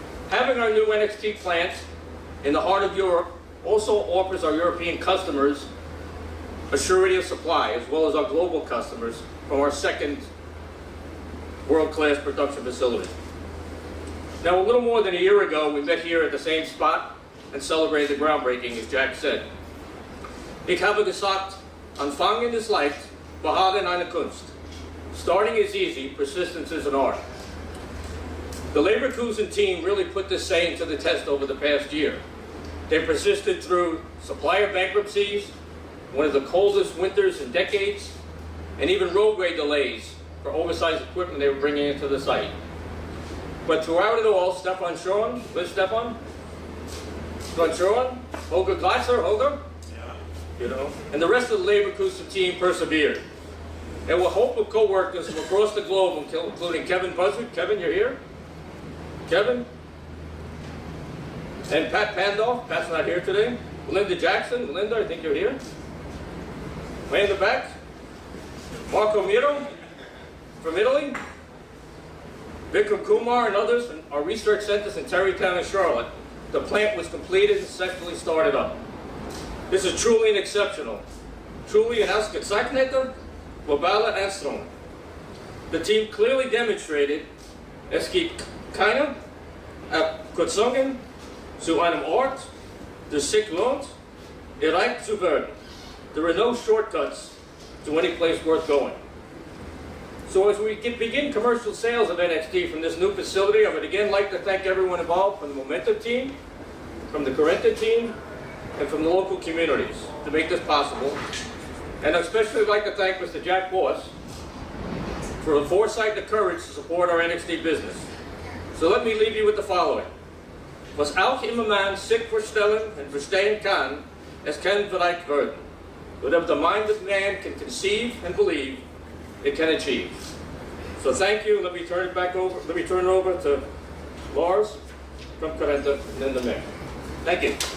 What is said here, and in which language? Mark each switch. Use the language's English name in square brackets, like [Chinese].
[English] Having our new NXT plant in the heart of Europe also offers our European customers a surety of supply, as well as our global customers, from our second world-class production facility. Now, a little more than a year ago, we met here at the same spot and celebrated the groundbreaking, as Jack said. [German] Ich habe gesagt, Anfangen ist leicht, Beharren eine Kunst. [English] Starting is easy, persistence is an art. The Leverkusen team really put this saying to the test over the past year. They persisted through supplier bankruptcies, one of the coldest winters in decades, and even roadway delays for oversized equipment they were bringing into the site. But throughout it all, Stefan Schoen, where's Stefan? Stefan Schoen, Holger Gleiser, Holger? Yeah. You know, and the rest of the Leverkusen team persevered. And with hope of co-workers from across the globe, including Kevin Buzzard. Kevin, you're here? Kevin? And Pat Pandolf, Pat's not here today. Linda Jackson, Linda, I think you're here. Way in the back. Marco Miro from Italy. Vikram Kumar and others in our research centers in Terrytown and Charlotte. The plant was completed and successfully started up. This is truly an exceptional. Truly an [German] ausgezeichnete globale Anstrengung. [English] The team clearly demonstrated, [German] es gibt keine Abkürzungen zu einem Ort, der sich lohnt, erreicht zu werden. [English] There are no shortcuts to any place worth going. So as we begin commercial sales of NXT from this new facility, I would again like to thank everyone involved from the Momentive team, from the Carenta team, and from the local communities to make this possible. And I'd especially like to thank Mr. Jack Boss for the foresight and the courage to support our NXT business. So let me leave you with the following. [German] Was auch immer man sich vorstellen und verstehen kann, es kann vielleicht werden. [English] Whatever the mind of man can conceive and believe, it can achieve. So thank you. Let me turn it over to Lars from Carenta and then the mayor. Thank you.